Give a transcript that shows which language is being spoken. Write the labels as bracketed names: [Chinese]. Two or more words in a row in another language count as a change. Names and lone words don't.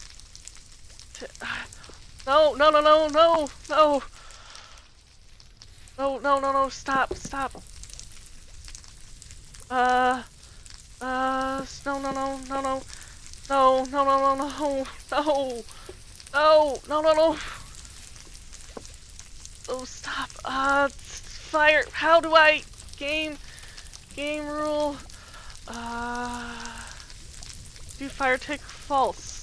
[English] No, no, no, no, no, no! No, no, no, no, stop, stop. No, no, no, no, no. No, no, no, no, no, no. No, no, no, no. Oh, stop. Fire. How do I game rule? Do fire tick false.